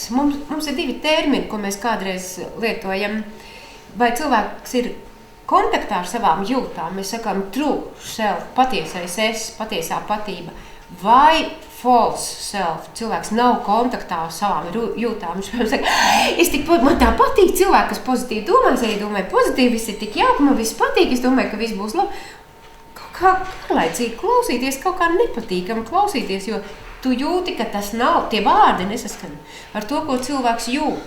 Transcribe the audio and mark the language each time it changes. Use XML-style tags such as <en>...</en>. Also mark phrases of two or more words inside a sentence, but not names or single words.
<lv>Mums ir 2 termini, ko mēs kādreiz lietojam. Vai cilvēks ir kontaktā ar savām jūtām, mēs sakām</lv> <en>true self,</en> <lv>patiesais es, patiesā patība.</lv> <en>vai false self.</en> <lv>Cilvēks nav kontaktā ar savām jūtām. Viņš, piemēram, saka, man tā patīk cilvēki, kas pozitīvi domā, es arī domāju, pozitīvi, viss ir tik jauki, man viss patīk, es domāju, ka viss būs labi. Kaut kā garlaicīgi klausīties, kaut kā nepatīkam klausīties, jo tu jūti, ka tas nav, tie vārdi nesaskan ar to, ko cilvēks jūt.</lv>